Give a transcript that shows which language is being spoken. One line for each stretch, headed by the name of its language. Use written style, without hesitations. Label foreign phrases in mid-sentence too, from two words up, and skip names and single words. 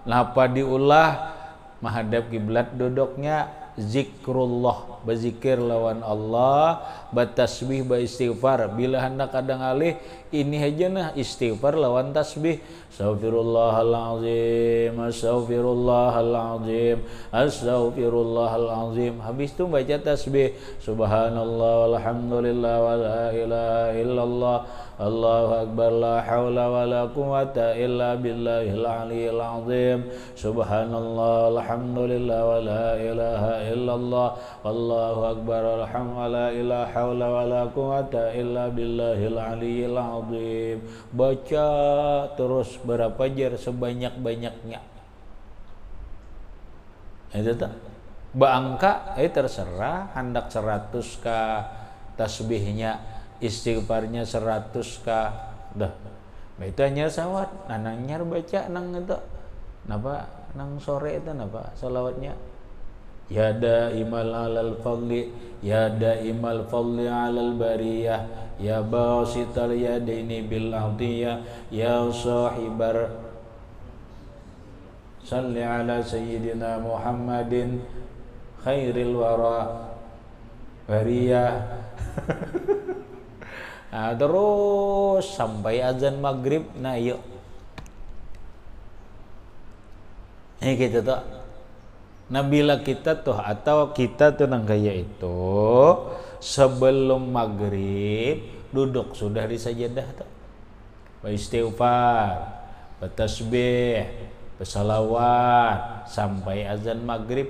Banjar: Napa diulah menghadap kiblat duduknya, zikrullah, berzikir lawan Allah, bertasbih, beristighfar. Bila hendak kadang alih ini aja nah istighfar lawan tasbih.
Arabic: أستغفر الله العظيم، أستغفر الله العظيم، أستغفر الله العظيم.
Banjar: Habis itu baca tasbih,
Arabic: سبحان الله والحمد لله ولا إله إلا الله، الله أكبر، لا حول ولا قوة إلا بالله العلي العظيم. سبحان الله والحمد لله ولا إله إلا الله، الله أكبر، لا إله حول ولا قوة إلا بالله العلي العظيم.
Banjar: Baca terus berapa jar sebanyak-banyaknya. Itu tak beangka terserah, hendak 100 ka tasbihnya, istighfarnya 100 ka dah. Itu hanya sawat nanangnya baca nang itu napa nang sore itu napa salawatnya,
Arabic: يا دائم على الفضل، يا دائم الفضل على البرية، يا باسط اليدين بالعطية، يا صاحب الصل على سيدنا محمد خير الورى برية.
Banjar: Nah, terus sampai azan maghrib. Nah, yuk ini kita tuh. Nah, bila kita tuh atau kita tuh nang kayak itu sebelum maghrib duduk sudah di sajadah tuh, beristighfar, bertasbih, bersalawat sampai azan maghrib.